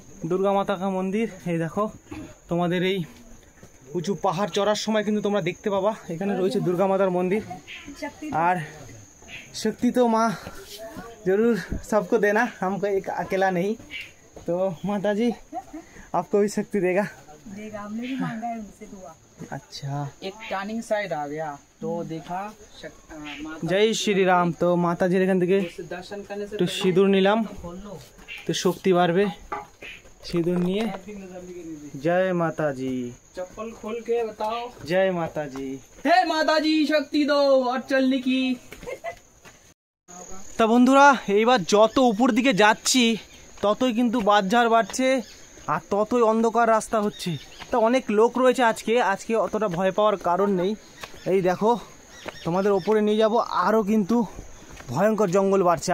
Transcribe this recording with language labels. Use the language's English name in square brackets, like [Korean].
[Hindi] দুর্গা মাতা কা মন্দির, [Bangla] এই দেখো তোমাদের এই উঁচু পাহাড় চড়ার সময় কিন্তু তোমরা দেখতে পাবা এখানে রয়েছে দুর্গা মাতার মন্দির। [Hindi] আর शक्ति तो माँ जरूर सबको देना, हमको एक अकेला नहीं, तो माता जी आपको भी शक्ति देगा। हमने भी मांगा है उनसे दुआ। अच्छा, एक टर्निंग साइड आ गया तो देखा जय श्री राम। तो माता जी [Bangla] এখান থেকে [Hindi] दर्शन करने से [Bangla] একটু সিঁদুর নিলাম, তো শক্তি বাড়বে। সিঁদুর নিয়ে [Hindi] जय माता जी, चप्पल खोल के बताओ। जय माता जी। हे माता जी शक्ति दो और चलने की। [Bangla] তা বন্ধুরা, এইবার যত উপর দিকে যাচ্ছি ততই কিন্তু বাঁধঝাড় বাড়ছে আর ততই অন্ধকার রাস্তা হচ্ছে। তা অনেক লোক রয়েছে আজকে অতটা ভয় পাওয়ার কারণ নেই। এই দেখো তোমাদের ওপরে নিয়ে যাব, আরও কিন্তু ভয়ঙ্কর জঙ্গল বাড়ছে।